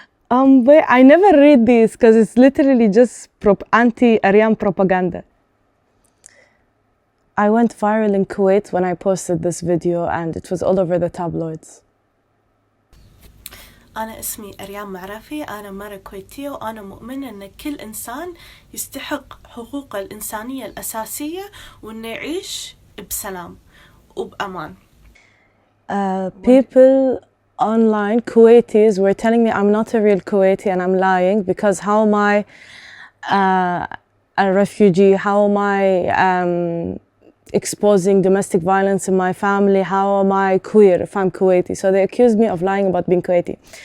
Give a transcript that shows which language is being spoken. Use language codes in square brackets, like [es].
[en] But I never read these because it's literally just anti-Aryan propaganda. I went viral in Kuwait when I posted this video and it was all over the tabloids. [ar] أنا اسمي أريام معرفي. أنا مرة كويتية وأنا مؤمنة أن كل إنسان يستحق حقوق الإنسانية الأساسية وأنه يعيش بسلام وبأمان. [en] People online, Kuwaitis, were telling me I'm not a real Kuwaiti and I'm lying because how am I a refugee? How am I exposing domestic violence in my family? How am I queer if I'm Kuwaiti? So they accused me of lying about being Kuwaiti.